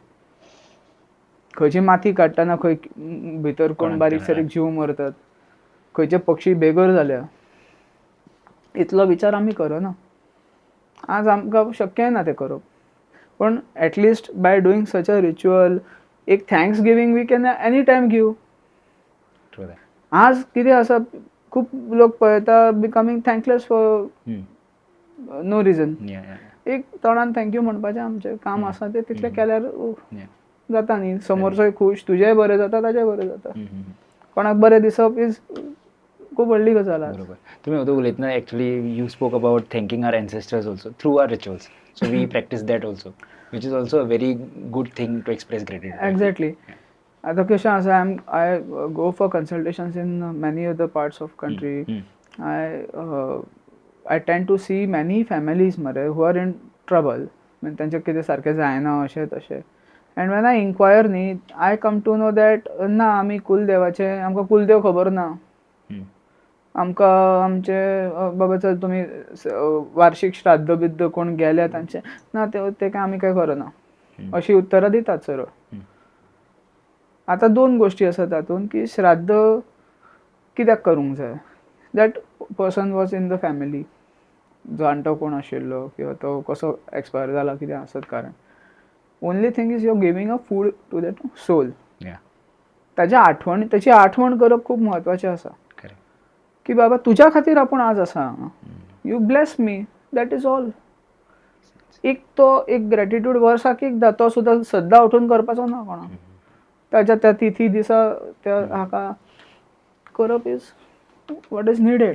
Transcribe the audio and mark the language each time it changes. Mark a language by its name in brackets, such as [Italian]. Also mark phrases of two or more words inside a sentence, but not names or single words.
[Konkani] खंयची माती काडटना खंय भितर कोण कोणाक बारीक तर, सारीक जीव मरतात, खंयचे पक्षी बेगर जाल्या, इतलो विचार आमी करना. आज आमकां शक्य ना तें करप. पण [English] at least by doing such a ritual एक thanksgiving we can any time give. True that. [Konkani] आज कितें आसा, खूब लोक पळयता [English] becoming thankless for no reason. Yeah, yeah, [Konkani] एक तोंडान थँक्यू म्हणपाचें आमचें काम आसा तें तितलें केल्यार [English] yeah. [Konkani] जाता न्ही. समोरचोय खूश, तुजेंय बरें जाता, ताजेंय बरें जाता. हम्म. कोणाक बरें दिसप इज खूब व्हडली गजाल आज. बरोबर. तुम्ही होतो उलयतना [English] actually you spoke about thanking our ancestors also through our rituals. so we practice that also, which is also a very good thing to express gratitude. एक्झॅक्टली. [Konkani] आतां कशें आसा, [English] I go for consultations in many other parts of country. I tend to see many families मरे who are in trouble. [Konkani] म्हणजे तांचें कितें सारकें जायना अशें तशें. [English] and when I inquire न्ही, I come to know that [Konkani] ना आमी कुलदेवाचे, आमकां कुलदेव खबर ना. आमकां आमचे बाबा चल तुमी वार्षिक श्राद्ध बिद्ध कोण गेल्या तांचे ना, ते काय आमी काय करना अशी उत्तरां दितात सरळ. आतां दोन गोश्टी आसात तातूंत की श्राद्ध कित्याक करूंक जाय. [English] that person was in the family, [Konkani] जाणटो कोण आशिल्लो किंवा तो कसो एक्सपायर जाला कितें आसत कारण. [English] only thing is you are giving a food to that soul. [Konkani] ताची आठवण करप खूब म्हत्वाचें आसा की बाबा तुज्या खातीर आपूण आज आसा, [English] you bless me, that is all. [Konkani] एक ग्रॅटिट्यूड वर्साक एकदां, तो सुद्दां सद्दां उठून करपाचो ना कोणाक. ताच्या त्या तिथी दिसा त्या हाका करप [English] is what is needed.